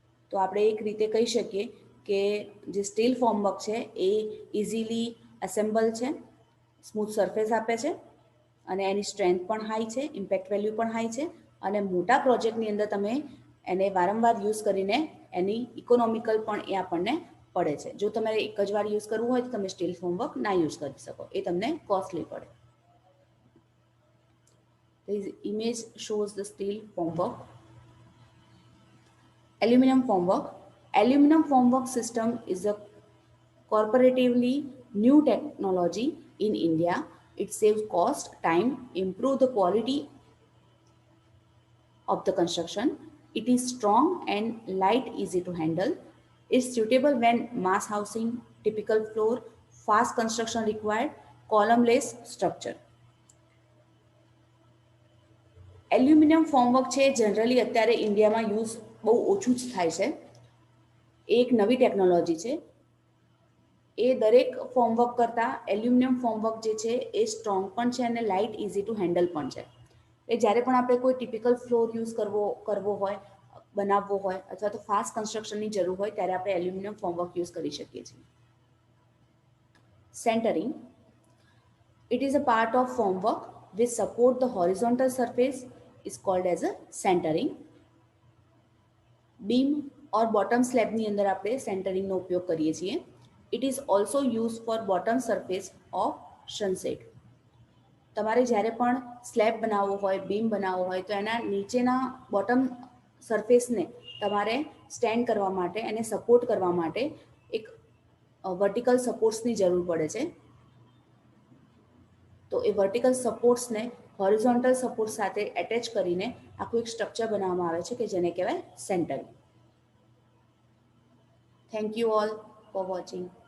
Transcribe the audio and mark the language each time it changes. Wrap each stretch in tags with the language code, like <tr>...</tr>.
<gu>તો આપણે એક રીતે કહી શકીએ કે જે સ્ટીલ ફોર્મવર્ક છે એ ઇઝીલી એસેમ્બલ છે, સ્મૂથ સરફેસ આપે છે અને એની સ્ટ્રેન્થ પણ હાઈ છે, ઇમ્પેક્ટ વેલ્યુ પણ હાઈ છે અને મોટા પ્રોજેક્ટની અંદર તમે એને વારંવાર યુઝ કરીને એની ઇકોનોમિકલ પણ એ આપણને પડે છે. જો તમારે એક જ વાર યુઝ કરવું હોય તો તમે સ્ટીલ ફોર્મવર્ક ના યુઝ કરી શકો, એ તમને કોસ્ટલી પડે.</gu> <en>This image shows the steel formwork. Aluminum formwork. Aluminum formwork system is a corporatively new technology in India. It saves cost, time, improve the quality of the construction. It is strong and light, easy to handle. It's suitable when mass housing, typical floor, fast construction required, column-less structure.</en> <gu>Aluminium ફોર્મવર્ક છે generally અત્યારે ઇન્ડિયામાં use બહુ ઓછું જ થાય છે. એ એક નવી ટેકનોલોજી છે. એ દરેક ફોર્મવર્ક કરતાં એલ્યુમિનિયમ ફોર્મવર્ક જે છે એ સ્ટ્રોંગ પણ છે અને લાઇટ ઇઝી ટુ હેન્ડલ પણ છે. એ જ્યારે પણ આપણે કોઈ ટિપિકલ ફ્લોર યુઝ કરવો હોય, બનાવવો હોય અથવા તો ફાસ્ટ કન્સ્ટ્રક્શનની જરૂર હોય ત્યારે આપણે એલ્યુમિનિયમ ફોર્મવર્ક યુઝ કરી શકીએ છીએ.</gu> <en>Centering. It is a part of formwork which support the horizontal surface is called as a centering. Beam or bottom slab</en> <gu>ની અંદર આપણે centering નો ઉપયોગ કરીએ છીએ.</gu> <en>It is also used for bottom surface of sunset.</en> <gu>તમારે જ્યારે પણ slab બનાવવો હોય, બીમ બનાવવો હોય તો એના નીચેના બોટમ સરફેસને તમારે સ્ટેન્ડ કરવા માટે અને સપોર્ટ કરવા માટે એક વર્ટિકલ સપોર્ટ્સની જરૂર પડે છે. તો એ વર્ટિકલ સપોર્ટ્સને હોરિઝોન્ટલ સપોર્ટ સાથે એટેચ કરીને આખું એક સ્ટ્રક્ચર બનાવવામાં આવે છે કે જેને કહેવાય centring.</gu> <en>Thank you all for watching.</en>